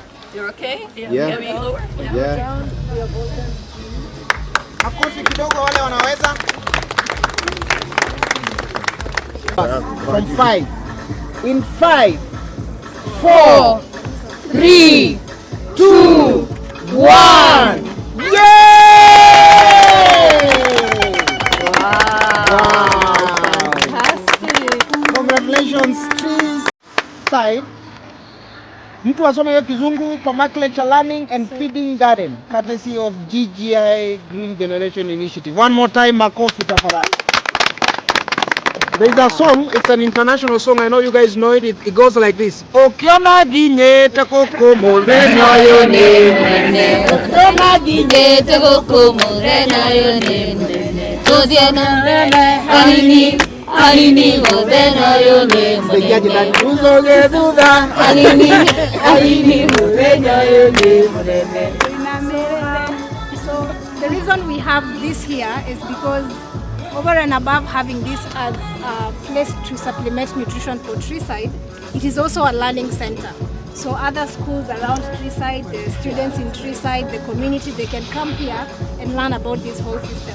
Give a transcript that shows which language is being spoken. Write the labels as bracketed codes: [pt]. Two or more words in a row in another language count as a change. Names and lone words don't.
[en] You're okay? Yeah. Can we lower? Yeah. [sw] Makofi kidogo wale wanaweza. [en] From 5. In 5, 4, 3, 2, 1. Congratulations, Treeside. [sw] Mtu asome hiyo kizungu, [en] Permaculture Learning and Feeding Garden, courtesy of GGI Green Generation Initiative. One more time, [sw] makofi tafadhali. [en] There is a song, it's an international song, I know you guys know it, it goes like this. Okiona ginyete koko morena yone mwene. Okiona ginyete koko morena yone mwene. Todiana mwene Anini morena yone mwene. Sikiaji ndani uzoge duda. Anini morena yone mwene. So the reason we have this here is because over and above having this as a place to supplement nutrition for Treeside, it is also a learning center. So other schools around Treeside, the students in Treeside, the community, they can come here and learn about this whole system.